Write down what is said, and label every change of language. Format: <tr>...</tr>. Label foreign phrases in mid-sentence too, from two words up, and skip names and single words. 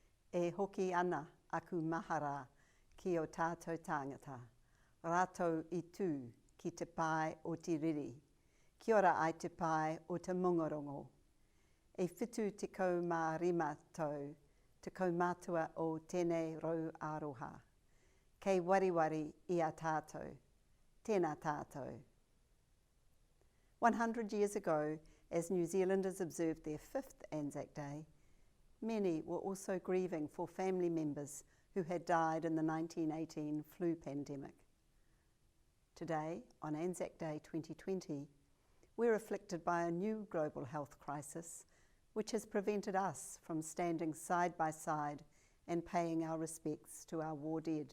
<mi>E hoki ana aku mahara ki o tātou tāngata, rātou I tū ki te pai o te riri, kia ora ai te pai o te mongorongo. E whitu te kau mā rima tau, te kaumātua o tēnei rau aroha. Kei wariwari I a tātou, tēnā tātou.</mi> <en>100 years ago, as New Zealanders observed their 5th Anzac Day, many were also grieving for family members who had died in the 1918 flu pandemic. Today, on Anzac Day 2020, we're afflicted by a new global health crisis which has prevented us from standing side by side and paying our respects to our war dead.</en>